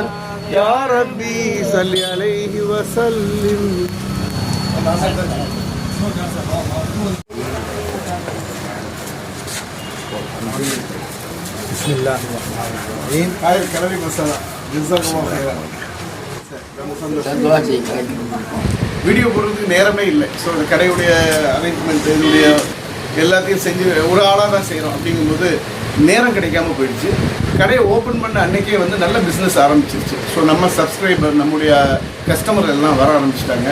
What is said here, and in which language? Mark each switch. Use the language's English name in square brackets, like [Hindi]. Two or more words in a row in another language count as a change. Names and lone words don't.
[Arabic] يا ربي صل عليه وسلم. بسم الله الرحمن الرحيم. هاي الكلام مسألة جزاكم الله خيرا. [Tamil] வீடியோ போடுறதுக்கு நேரமே இல்லை. ஸோ இந்த கடையுடைய அரேஞ்ச்மெண்ட் இதனுடைய எல்லாத்தையும் செஞ்சு ஒரு ஆளாக தான் செய்கிறோம். அப்படிங்கும்போது நேரம் கிடைக்காம போயிடுச்சு. கடையை ஓப்பன் பண்ண அன்றைக்கே வந்து நல்ல பிஸ்னஸ் ஆரம்பிச்சிருச்சு. ஸோ நம்ம சப்ஸ்கிரைபர், நம்முடைய கஸ்டமர் எல்லாம் வர ஆரம்பிச்சிட்டாங்க.